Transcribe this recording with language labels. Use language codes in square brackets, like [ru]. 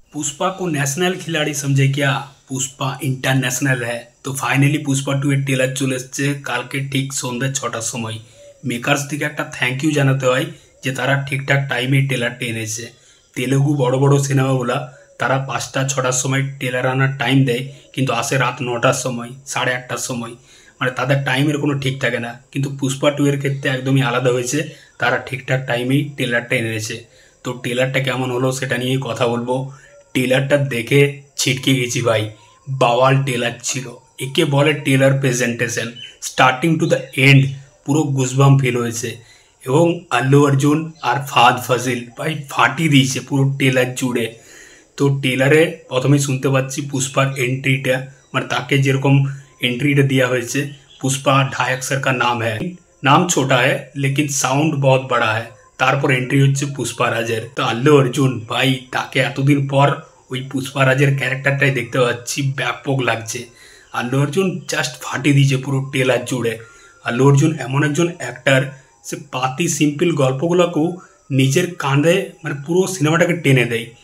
[hi] पुष्पा को नेशनल खिलाड़ी समझे क्या? पुष्पा इंटरनेशनल है। [bn] तो फाइनली पुष्पा 2 এর টেলার চলে এসছে কালকে ঠিক সন্ধ্যে 6টার সময়। মেকার্স থেকে একটা থ্যাংক ইউ জানাতে হয় যে তারা ঠিকঠাক টাইমে টেলারটা এনেছে। তেলেগু বড় বড় সিনেমাগুলা তারা 5টা 6টার সময় টেলার আনার টাইম দেয়, কিন্তু আসে রাত 9টার সময়, 8:30টার সময়। মানে তাদের টাইমের কোনো ঠিক থাকে না, কিন্তু পুষ্পা 2 এর ক্ষেত্রে একদমই আলাদা হয়েছে। তারা ঠিকঠাক টাইমেই টেলারটা এনেছে। তো টেলারটা কেমন হলো সেটা নিয়েই কথা বলবো। টেলারটা দেখে ছিটকে গেছি ভাই, বাওয়াল টেলার ছিল। একে বলে teller presentation, starting to the end পুরো গুজবাম ফিল হয়েছে। এবং আল্লু অর্জুন আর ফাহাদ ফাজিল ভাই ফাটিয়ে দিয়েছে পুরো টেলার জুড়ে। তো টেলারে প্রথমেই শুনতে পাচ্ছি পুষ্পার এন্ট্রিটা, মানে তাকে যেরকম [hi] एंट्री दिया हुआ है। पुष्पा 2.5 अक्षर का नाम है, नाम छोटा है लेकिन साउंड बहुत बड़ा है। [bn] তারপর এন্ট্রি হচ্ছে পুষ্পা রাজের। তো আল্লু অর্জুন ভাই তাকে এতদিন পর ওই পুষ্পা রাজের ক্যারেক্টারটাই দেখতে পাচ্ছি, ব্যাপক লাগছে। আল্লু অর্জুন জাস্ট ফাটিয়ে দিয়েছে পুরো টেলার জুড়ে। আল্লু অর্জুন এমন একজন অ্যাক্টার, সে পাতি সিম্পল গল্পগুলোকেও নিজের কাঁধে মানে পুরো সিনেমাটাকে টেনে দেয়।